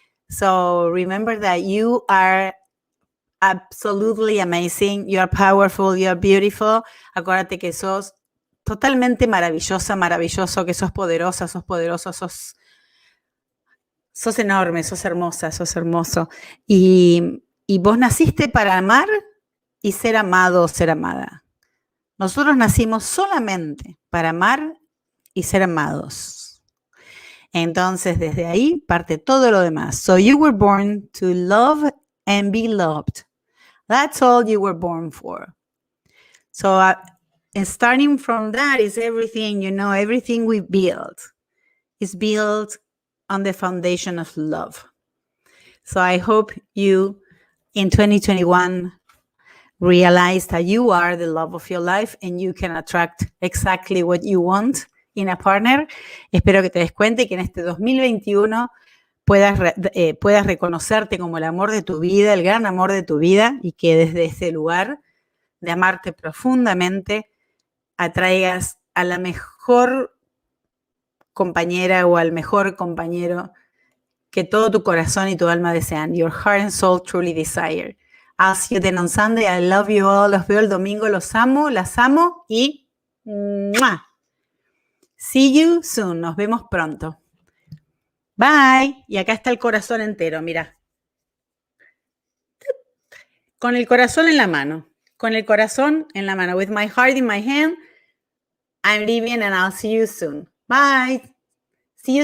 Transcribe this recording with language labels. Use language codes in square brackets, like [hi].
[en] So remember that you are absolutely amazing. You are powerful. You are beautiful. [es] Acuérdate que sos totalmente maravillosa, maravilloso, que sos poderosa, sos poderoso, sos enorme, sos hermosa, sos hermoso. Y vos naciste para amar y ser amado o ser amada. Nosotros nacimos solamente para amar y ser amados. Entonces, desde ahí parte todo lo demás. [en] So you were born to love and be loved. That's all you were born for. So and starting from that is everything, everything we build is built on the foundation of love. So I hope you, in 2021, realize that you are the love of your life and you can attract exactly what you want in a partner. [es] Espero que te des cuenta y que en este 2021 puedas reconocerte como el amor de tu vida, el gran amor de tu vida, y que desde ese lugar de amarte profundamente atraigas a la mejor compañera o al mejor compañero que todo tu corazón y tu alma desean. [en] Your heart and soul truly desire. I'll see you then on Sunday. I love you all. [es] Los veo el domingo. Los amo, las amo y ¡mua! [en] See you soon. [es] Nos vemos pronto. [en] Bye. [es] Y acá está el corazón entero, mira. Con el corazón en la mano. Con el corazón en la mano. [en] With my heart in my hand, I'm leaving and I'll see you soon. Bye. See you soon.